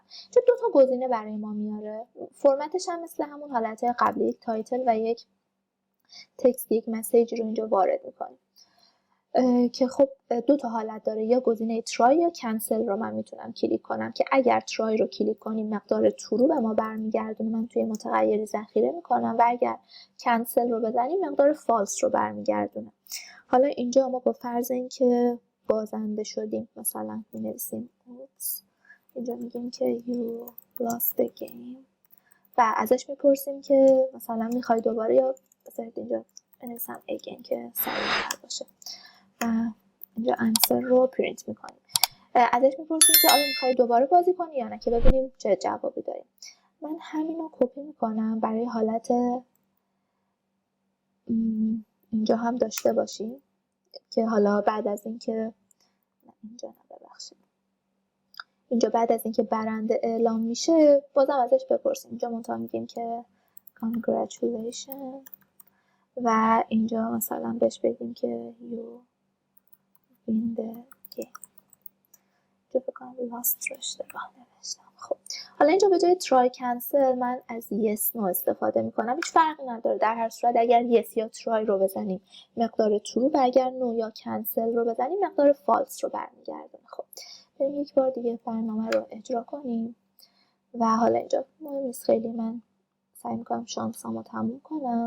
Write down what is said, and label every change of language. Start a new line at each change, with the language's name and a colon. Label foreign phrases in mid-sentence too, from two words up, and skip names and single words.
Persian: چون 2 تا گزینه برای ما میاره. فرمتش هم مثل همون حالت قبلی، یک تایتل و یک تکست، یک مسیج رو اینجا وارد میکنیم که خب 2 تا حالت داره، یا گزینه ترای یا کنسل رو من میتونم کلیک کنم که اگر ترای رو کلیک کنیم مقدار ترو به ما برمیگردونه، من توی متغیری ذخیره میکنم و اگر کنسل رو بزنیم مقدار فالس رو برمیگردونه. حالا اینجا ما با فرض اینکه بازنده شدیم مثلا می‌نویسیم اینجا میگیم که
English: you lost the game
Persian: و ازش میپرسیم که مثلا میخوای دوباره، یا بذارید اینجا بنویسم again که سریع‌تر باشه و اینجا answer رو پرینت میکنیم. ازش میپرسیم که آیا میخوای دوباره بازی کنی یا نه که ببینیم چه جوابی داریم. من همین رو کپی میکنم برای حالت اینجا هم داشته باشیم که حالا بعد از اینکه اینجا ببخشید اینجا بعد از اینکه برنده اعلام میشه بازم ازش بپرسیم. اینجا منتها میگیم که congratulations و اینجا مثلا بهش بگیم که
English: you win the game.
Persian: جو بکنم lost رو اشتباه نوشتم. خب حالا اینجا به جای
English: try cancel
Persian: من از
English: yes no
Persian: استفاده میکنم. هیچ فرقی نداره، در هر صورت اگر yes یا try رو بزنیم مقدار true و اگر no یا cancel رو بزنیم مقدار false رو برمیگردونه. خب بریم یک بار دیگه برنامه رو اجرا کنیم و حالا اینجا مهم نیست خیلی، من سعی میکنم شانسامو تموم کنم.